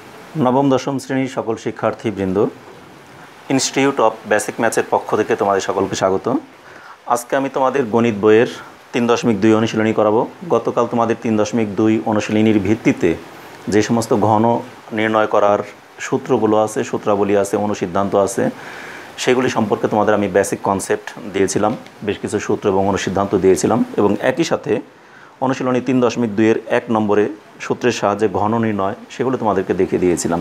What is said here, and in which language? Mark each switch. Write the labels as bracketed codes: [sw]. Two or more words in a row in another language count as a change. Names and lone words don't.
[bn] নবম দশম শ্রেণী সকল শিক্ষার্থীবৃন্দ इन्स्टिट्यूट अफ बेसिक मैथ्सের পক্ষ থেকে তোমাদের সকলকে স্বাগত। আজকে আমি তোমাদের গণিত বইয়ের 3.2 অনুশীলনী করাবো। গতকাল তোমাদের 3.2 অনুশীলনীর ভিত্তিতে যে সমস্ত ঘন নির্ণয় করার সূত্রগুলো আছে, সূত্রাবলী আছে, অনুসিদ্ধান্ত আছে, সেগুলি সম্পর্কে তোমাদের আমি [en] basic concept [bn] দিয়েছিলাম, বেশ কিছু সূত্র এবং অনুসিদ্ধান্ত দিয়েছিলাম এবং একই সাথে অনুশীলনী 3.2 এর 1 নম্বরে সূত্রের সাহায্যে ঘন নির্ণয় সেগুলো তোমাদেরকে দেখিয়ে দিয়েছিলাম।